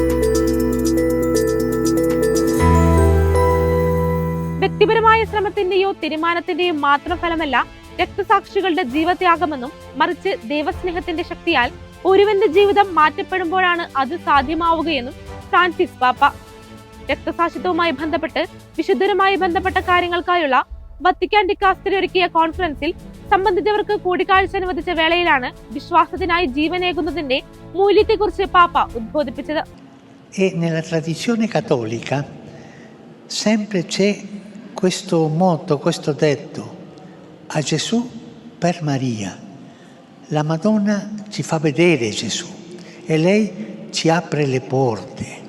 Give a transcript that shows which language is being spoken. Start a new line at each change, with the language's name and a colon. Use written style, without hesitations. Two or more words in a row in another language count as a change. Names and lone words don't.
Malayalam: വ്യക്തിപരമായ ശ്രമത്തിന്റെയോ തീരുമാനത്തിന്റെയും മാത്രം ഫലമല്ല രക്തസാക്ഷികളുടെ ജീവത്യാഗമെന്നും മറിച്ച് ദൈവസ്നേഹത്തിന്റെ ശക്തിയാൽ ഒരുവന്റെ ജീവിതം മാറ്റപ്പെടുമ്പോഴാണ് അത് സാധ്യമാവുകയെന്നും ഫ്രാൻസിസ് പാപ്പ. രക്തസാക്ഷിത്വവുമായി ബന്ധപ്പെട്ട് വിശുദ്ധരുമായി ബന്ധപ്പെട്ട കാര്യങ്ങൾക്കായുള്ള വത്തിക്കാൻ ഡിക്കാസ്റ്ററി ഒരുക്കിയ കോൺഫറൻസിൽ സംബന്ധിച്ചവർക്ക് കൂടിക്കാഴ്ച അനുവദിച്ച വേളയിലാണ് വിശ്വാസത്തിനായി ജീവനേകുന്നതിന്റെ മൂല്യത്തെക്കുറിച്ച് പാപ്പ ഉദ്ബോധിപ്പിച്ചത്.
Italian: E nella tradizione cattolica sempre c'è questo motto, questo detto: a Gesù per Maria. La Madonna ci fa vedere Gesù e lei ci apre le porte.